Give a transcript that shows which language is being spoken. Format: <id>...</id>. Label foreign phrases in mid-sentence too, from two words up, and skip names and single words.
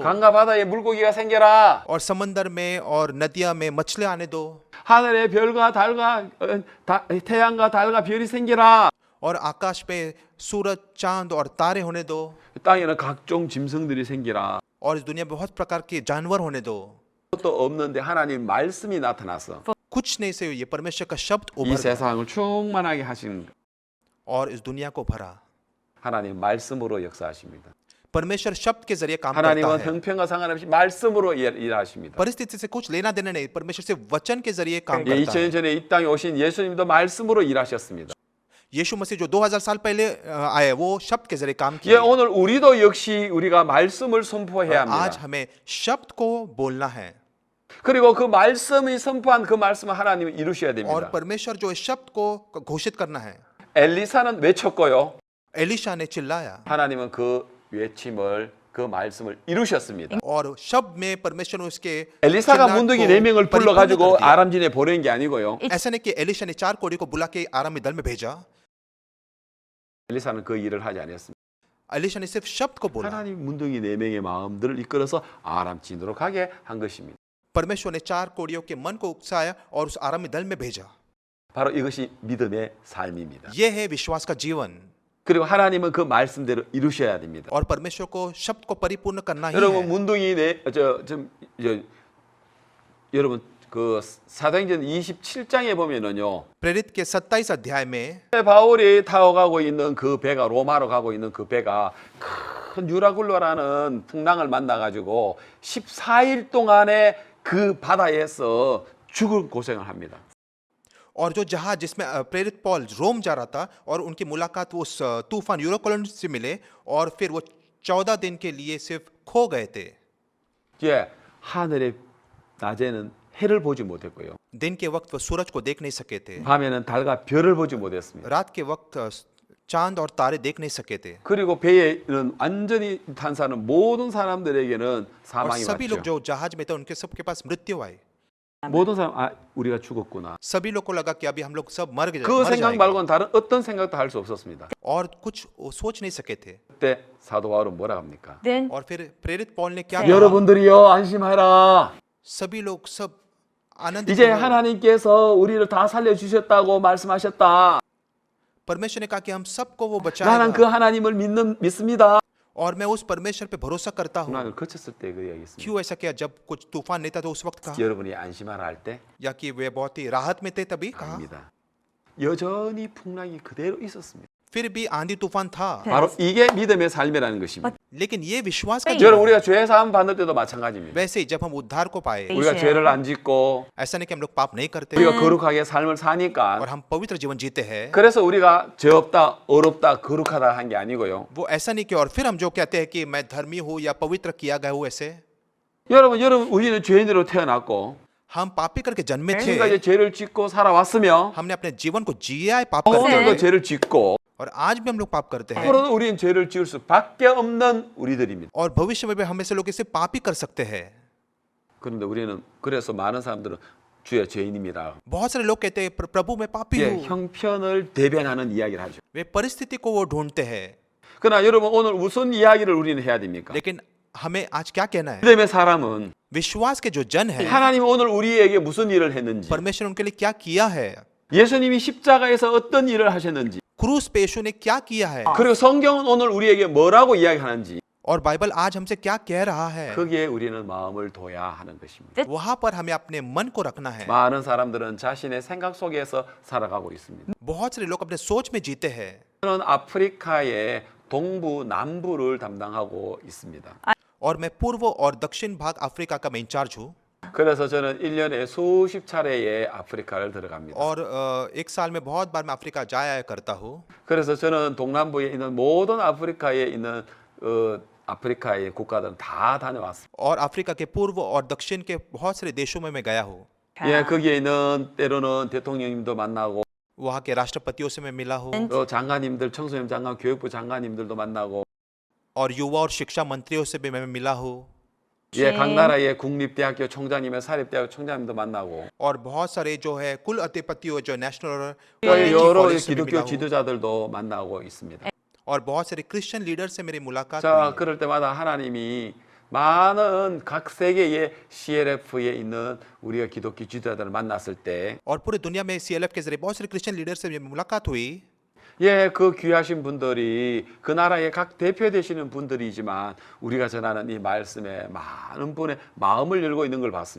<ko>강과 바다에 물고기가 생겨라.</ko> <hi>और समंदर में और नदियां में मछलियां आने दो</hi> <ko>하늘에 별과 달과 태양과 달과 별이 생겨라.</ko> <hi>और आकाश पे सूरज चांद और तारे होने दो</hi> <ko>땅에는 각종 짐승들이 생기라.</ko> <hi>और इस दुनिया में बहुत प्रकार के जानवर होने दो</hi> <ko>또 없는데 하나님 말씀이 나타나서</ko> <hi>कुछ नहीं से ये परमेश्वर का शब्द</hi> <ko>이</ko> <hi>उभर गया</hi> <ko>세상을 충만하게 하신</ko> <hi>और इस दुनिया को भरा</hi> <ko>하나님 말씀으로 역사하십니다.</ko> <hi>परमेश्वर शब्द के जरिए काम करता</hi> <ko>하나님은</ko> <hi>है</hi> <ko>형편과 상관없이 말씀으로 일하십니다.</ko> <hi>परिस्थिति से कुछ लेना देना नहीं परमेश्वर से वचन के जरिए काम</hi> <ko>예,</ko> <hi>करता</hi> <ko>2000년</ko> <hi>है</hi> <ko>전에 이 땅에 오신 예수님도 말씀으로 일하셨습니다.</ko> <hi>यीशु मसीह जो 2000 साल पहले आए वो शब्द के जरिए काम</hi> <ko>예,</ko> <hi>किया</hi> <ko>오늘 우리도 역시 우리가 말씀을 선포해야</ko> <hi>आज</hi> <ko>합니다.</ko> <hi>हमें शब्द को बोलना है</hi> <ko>그리고 그 말씀이 선포한 그 말씀을 하나님은 이루셔야</ko> <hi>और</hi> <ko>됩니다.</ko> <hi>परमेश्वर जो इस शब्द को घोषित करना है</hi> <ko>엘리사는 외쳤고요.</ko> <hi>एलिशा ने चिल्लाया</hi> <ko>하나님은 그 외침을 그 말씀을 이루셨습니다.</ko> <hi>और शब्द में परमेश्वर ने उसके</hi> <ko>엘리사가</ko> <hi>चिल्लाहट</hi> <ko>문둥이</ko> <hi>को</hi> <ko>4명을</ko> <hi>परिपूर्ण</hi> <ko>불러가지고</ko> <hi>कर दिया।</hi> <ko>아람진에 보낸 게 아니고요.</ko> <hi>ऐसा नहीं कि एलिशा ने 4 कोड़ी को बुला के आरामी दल में भेजा</hi> <ko>엘리사는 그 일을 하지 않았습니다.</ko> <hi>एलिशा ने सिर्फ शब्द को बोला</hi> <ko>하나님 문둥이 4명의 마음들을 이끌어서 아람진으로 가게 한 것입니다.</ko> <hi>परमेश्वर ने 4 कोड़ियों के मन को उकसाया और उस आरामी दल में भेजा</hi> <ko>바로 이것이 믿음의 삶입니다.</ko> <hi>ये है विश्वास का जीवन</hi> <ko>그리고 하나님은 그 말씀대로 이루셔야 됩니다.</ko> <hi>और परमेश्वर को शब्द को परिपूर्ण करना ही</hi> <ko>여러분</ko> <hi>है</hi> <ko>문둥이 여러분 그 사도행전 27장에 보면은요.</ko> <hi>प्रेरित के 27 अध्याय में</hi> <ko>바울이 타고 가고 있는 그 배가 로마로 가고 있는 그 배가 큰 유라굴로라는 풍랑을 만나 가지고 14일 동안에 그 바다에서 죽을 고생을 합니다.</ko> <hi>और जो जहाज जिसमें प्रेरित पॉल रोम जा रहा था और उनकी मुलाकात वो उस तूफान यूरोकोलन से मिले और फिर वो 14 दिन के लिए सिर्फ खो गए थे</hi> <ko>예, 하늘에 낮에는 해를 보지 못했고요.</ko> <hi>दिन के वक्त वो सूरज को देख नहीं सके थे</hi> <ko>밤에는 달과 별을 보지 못했습니다.</ko> <hi>रात के वक्त चांद और तारे देख नहीं सके थे</hi> <ko>그리고 배에는 완전히 탄 사람 모든 사람들에게는</ko> <hi>और</hi> <ko>사망이</ko> <hi>सभी लोग</hi> <ko>왔죠.</ko> <hi>जो जहाज में थे उनके सबके पास मृत्यु आई</hi> <ko>모든 사람 우리가 죽었구나.</ko> <hi>सभी लोग को लगा कि अभी हम लोग सब मर गए</hi> <ko>그</ko> <hi>मर</hi> <ko>생각</ko> <hi>जाएंगे।</hi> <ko>말고는 다른 어떤 생각도 할 수 없었습니다.</ko> <hi>और कुछ वो सोच नहीं सके थे</hi> <ko>그때 사도 바울은 뭐라 합니까?</ko> <hi>Then और फिर प्रेरित पॉल ने क्या कहा</hi> <ko>여러분들이요 안심하라.</ko> <hi>सभी लोग सब आनंद</hi> <ko>이제 하나님께서 우리를 다 살려 주셨다고 말씀하셨다.</ko> <hi>परमेश्वर ने कहा कि हम सबको वो</hi> <ko>나는 그</ko> <hi>बचाएगा</hi> <ko>하나님을 믿습니다.</ko> <hi>और मैं उस परमेश्वर पे भरोसा करता हूँ</hi> <ko>풍랑을 거쳤을 때 그 이야기했습니다.</ko> <hi>क्यों ऐसा किया जब कुछ तूफान नहीं था तो उस वक्त कहा</hi> <ko>여러분이 안심하라 할 때</ko> <hi>या कि वे बहुत ही राहत में थे तभी कहा</hi> <ko>아닙니다. 여전히 풍랑이 그대로 있었습니다.</ko> <hi>फिर भी आंधी तूफान था</hi> <ko>바로 이게 믿음의 삶이라는 것입니다.</ko> <hi>लेकिन ये विश्वास का Faith.</hi> <ko>여러분</ko> <hi>जीवन</hi> <ko>우리가 죄 사함 받을 때도 마찬가지입니다.</ko> <hi>वैसे ही जब हम उद्धार को पाए</hi> <ko>우리가 Faith. 죄를 안 짓고</ko> <hi>ऐसा नहीं कि हम लोग पाप नहीं करते</hi> <ko>우리가 거룩하게 삶을 사니까</ko> <hi>और हम पवित्र जीवन जीते हैं</hi> <ko>그래서 우리가 죄 없다, 어렵다, 거룩하다 한 게 아니고요.</ko> <hi>वो ऐसा नहीं कि और फिर हम जो कहते हैं कि मैं धर्मी हूँ या पवित्र किया गया हूँ ऐसे</hi> <ko>여러분 우리는 죄인으로 태어났고</ko> <hi>हम पापी करके जन्मे</hi> <ko>그러니까</ko> <hi>थे,</hi> <ko>이제 죄를 짓고 살아왔으며</ko> <hi>हमने अपने जीवन को जिया है पाप करते</hi> <ko>오늘도</ko> <hi>हुए,</hi> <ko>죄를 짓고</ko> <hi>और आज भी हम लोग पाप करते हैं,</hi> <ko>앞으로도 우리는 죄를 지을 수밖에 없는 우리들입니다.</ko> <hi>और भविष्य में भी हम ऐसे लोग इसे पाप ही कर सकते हैं.</hi> <ko>그런데 우리는 그래서 많은 사람들은 주의 죄인입니다.</ko> <hi>बहुत सारे लोग कहते हैं प्रभु मैं पापी</hi> <ko>예,</ko> <hi>हूँ.</hi> <ko>형편을 대변하는 이야기를 하죠.</ko> <hi>वे परिस्थिति को वो ढूंढते हैं.</hi> <ko>그러나 여러분 오늘 무슨 이야기를 우리는 해야 됩니까?</ko> <hi>लेकिन हमें आज क्या कहना है?</hi> <ko>믿음의 사람은</ko> <hi>विश्वास के जो जन है,</hi> <ko>하나님 오늘 우리에게 무슨 일을 했는지,</ko> <hi>परमेश्वर उनके लिए क्या किया है,</hi> <ko>예수님이 십자가에서 어떤 일을 하셨는지,</ko> <hi>क्रूस पे यीशु ने क्या किया है,</hi> <ko>그리고 성경은 오늘 우리에게 뭐라고 이야기하는지</ko> <hi>और बाइबल आज हमसे क्या कह रहा है,</hi> <ko>거기에 우리는 마음을 둬야 하는 것입니다.</ko> <hi>वहां पर हमें अपने मन को रखना है.</hi> <ko>많은 사람들은 자신의 생각 속에서 살아가고 있습니다.</ko> <hi>बहुत सारे लोग अपने सोच में जीते हैं.</hi> <ko>저는 아프리카의 동부 남부를 담당하고 있습니다.</ko> <hi>और मैं पूर्व और दक्षिण भाग अफ्रीका का मैं इंचार्ज हूँ.</hi> <ko>그래서 저는 1년에 수십 차례의 아프리카를 들어갑니다.</ko> <hi>और एक साल में बहुत बार मैं अफ्रीका जाया करता हूँ.</hi> <ko>그래서 저는 동남부에 있는 모든 아프리카에 있는 아프리카의 국가들은 다 다녀왔습니다.</ko> <hi>और अफ्रीका के पूर्व और दक्षिण के बहुत सारे देशों में मैं गया हूँ.</hi> <ko>예, 거기에 있는 때로는 대통령님도 만나고</ko> <hi>वहाँ के राष्ट्रपतियों से मैं मिला हूँ,</hi> <ko>또 장관님들, 청소년 장관, 교육부 장관님들도 만나고</ko> <hi>और युवा और शिक्षा मंत्रियों से भी मैं मिला हूँ.</hi> <ko>예, 각 나라의 국립대학교 총장님의 사립대학교 총장님도 만나고</ko> <hi>और बहुत सारे जो है कुल अधिपतियों जो नेशनल और</hi> <ko>또</ko> <hi>कॉलेज</hi> <ko>여러</ko> <hi>कॉलेज से भी</hi> <ko>기독교</ko> <hi>मिला हूँ.</hi> <ko>지도자들도 만나고 있습니다.</ko> <hi>और बहुत सारे</hi> <en>Christian leader</en> <hi>से मेरी मुलाकात</hi> <ko>자,</ko> <hi>हुई है.</hi> <ko>그럴 때마다 하나님이 많은 각 세계의 CLF에 있는 우리가 기독교 지도자들을 만났을 때</ko> <hi>और पूरी दुनिया में CLF के जरिए बहुत सारे</hi> <en>Christian leader</en> <hi>से मेरी मुलाकात हुई.</hi> <ko>예, 그 귀하신 분들이 그 나라의 각 대표 되시는 분들이지만 우리가 전하는 이 말씀에 많은 분의 마음을 열고 있는 걸 봤습니다.</ko>